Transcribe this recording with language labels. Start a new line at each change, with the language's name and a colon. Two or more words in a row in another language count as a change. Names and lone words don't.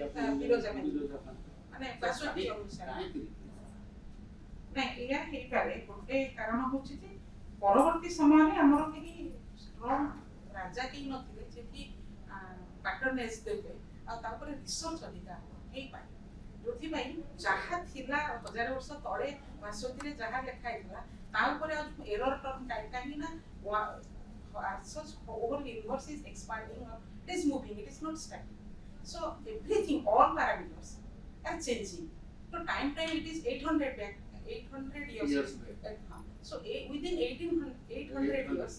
Odia: ବିରଜା ମାନେ ଭାସ୍ୱତୀ ଅନୁସାରେ ନାଇଁ ଏଇଆ ହେଇପାରେ ଗୋଟେ କାରଣ ହଉଛି ଯେ ପରବର୍ତ୍ତୀ ସମୟରେ ଆମର କେହି ଷ୍ଟ୍ରଙ୍ଗ ରାଜା କେହି ନଥିଲେ ଯେ କି ପାଟର୍ନେଜ ଦେବେ ଆଉ ତାପରେ ରିସର୍ଚ୍ଚ ଅଧିକା ହେଇପାରେ ଯୋଉଥିପାଇଁ ଯାହା ଥିଲା 1000 ବର୍ଷ ତଳେ ଭାସ୍ୱତୀରେ ଯାହା ଲେଖା ହେଇଥିଲା ତା ଉପରେ ଆଉ
English: error term
Odia: କାହିଁକି ନା
English: such whole universe is expanding or it is moving, it is not static. So everything, all parameters are changing. So time it is 800 back, 800 years. Years back. So within 800 years,